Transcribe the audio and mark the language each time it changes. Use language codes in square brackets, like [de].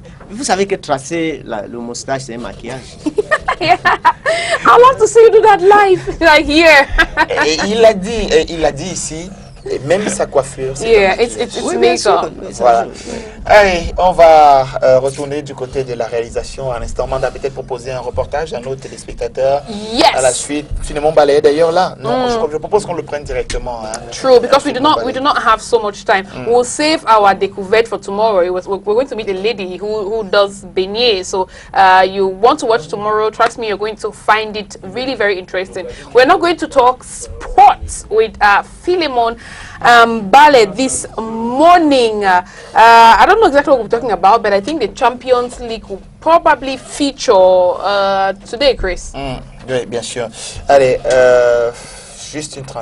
[fr] Vous savez que tracer le moustache, c'est un maquillage. [en] I'd love to see you do that live, like here. [fr] Et il l'a dit ici. Et même sa coiffure, c'est [en] it's makeup. [fr] Voilà. Allez, on va retourner du côté de la réalisation. À l'instant, Manda peut-être proposer un reportage à nos téléspectateurs. [en] Yes. [fr] À la suite, finalement balayé d'ailleurs là. Non, je propose qu'on le prenne directement. Hein. [en] True, because we do not have so much time. We'll save our découverte for tomorrow. We're going to meet a lady who does beignet. So you want to watch tomorrow? Trust me, you're going to find it really very interesting. We're not going to talk sports with Philemon Ballet this morning. I don't know exactly what we're talking about, but I think the Champions League will probably feature today, Chris. [fr] Oui, bien sûr. Allez, juste une transition.